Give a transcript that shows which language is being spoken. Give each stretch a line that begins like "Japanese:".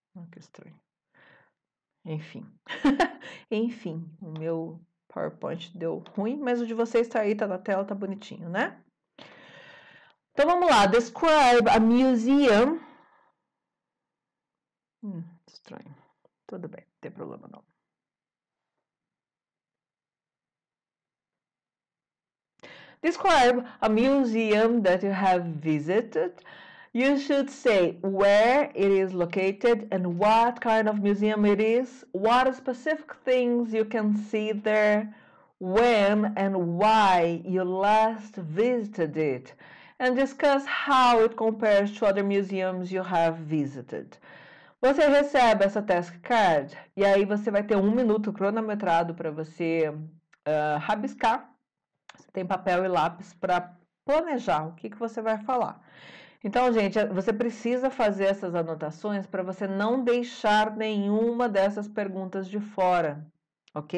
Portuguese: Que estranho. Enfim. Enfim, o meu PowerPoint deu ruim, mas o de vocês tá aí, tá na tela, tá bonitinho, né? Então vamos lá.
English: Describe a museum.
Portuguese: Estranho. Tudo bem, não tem problema não.
English: Describe a museum that you have visited. You should say where it is located and what kind of museum it is, what specific things you can see there, when and why you last visited it, and discuss how it compares to other museums you have visited.
Portuguese: Você recebe essa task card e aí você vai ter 1 minuto cronometrado para você rabiscar. Você tem papel e lápis para planejar o que você vai falar. Então, gente, você precisa fazer essas anotações para você não deixar nenhuma dessas perguntas de fora, ok?